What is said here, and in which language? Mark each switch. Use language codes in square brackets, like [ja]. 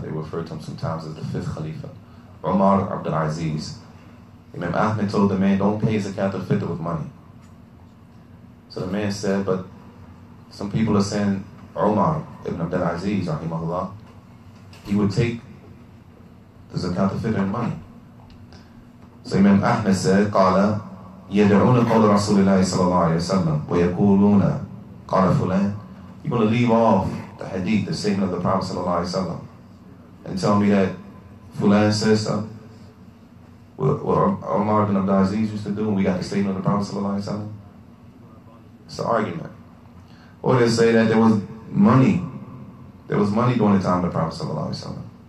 [en] They referred to him sometimes as the fifth Khalifa. Umar Abdul Aziz. Imam Ahmed told the man, don't pay Zakat Al-Fitr with money. So the man said, but some people are saying Umar ibn Abdul Aziz, rahimahullah, he would take the Zakat Al-Fitr in money. So Imam Ahmed said, [ar] قال يدعون قول رسول الله صلى الله عليه وسلم ويقولون قال فلان. [en] You're going to leave off the hadith, the statement of the Prophet [ar] صلى الله عليه وسلم, [en] and tell me that Fulan says something? What Umar ibn Abdul Aziz used to do, and we got the statement of the Prophet sallallahu alaihi wasallam. It's an argument. Or they say that there was money. There was money during the time of the Prophet sallallahu alaihi wasallam.